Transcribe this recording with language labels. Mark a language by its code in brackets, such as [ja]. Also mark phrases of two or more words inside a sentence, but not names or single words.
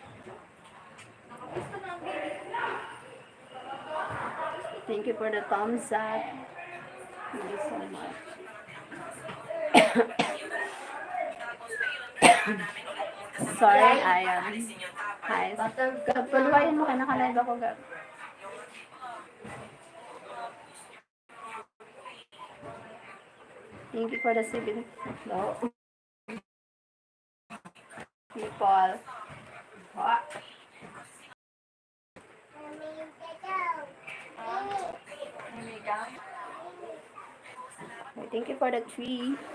[en] Thank you for the thumbs up. Thank you so much. Sorry, Ayan. Hi. [war] Paluwayan mo ka, nakalive ako, Gab. [en] Thank you for the 7 people. Thank you for the 3.